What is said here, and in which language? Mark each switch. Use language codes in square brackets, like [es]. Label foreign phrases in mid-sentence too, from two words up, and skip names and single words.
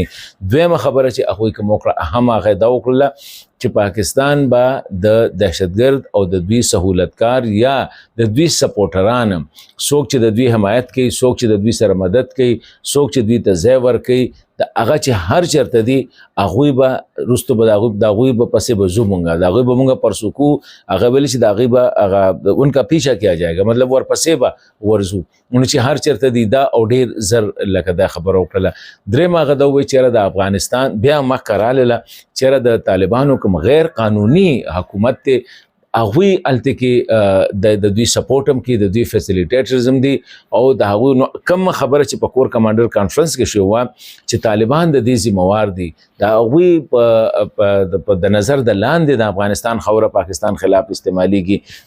[ps] دویمه خبره چې هغوی کوم وکړه اهم هغه دا وکړله چې پاکستان به د دهشتګرد او د دوی سہولتکار یا د دوی سپورټران څوک چې د دوی حمایت کوي څوک چې د دوی سره مدد کوي څوک چې دوی ته ځای ورکوي د هغه چې هر چرته دي هغوی به رستو به د هغوی به پسې به ځو مونږه د هغوی به مونږه پرسکو هغه ویلي چې د هغوی به هغه [ur] انکا پیچھا کیا جائے گا [ps] مطلب ورپسې به ورځو نو چې هر چرته دي دا او ډېر زر لکه دا خبره وکړله. درېیم هغه دا ووایي چېرې د افغانستان بیا مخکې راغله چېرې د طالبانو کوم غیر قانوني حکومت دی هغوی هلته کې د دوی سپورټ هم کوي د دوی فیسیلیټیټرز هم دي او د هغوی نو کوم خبره چې په کور کمانډر کانفرنس کې شوې وه چې طالبان د دې ذمہوار دي د هغوی د نظر د لاندې د افغانستان خاوره پاکستان خلاف استعمالیږي.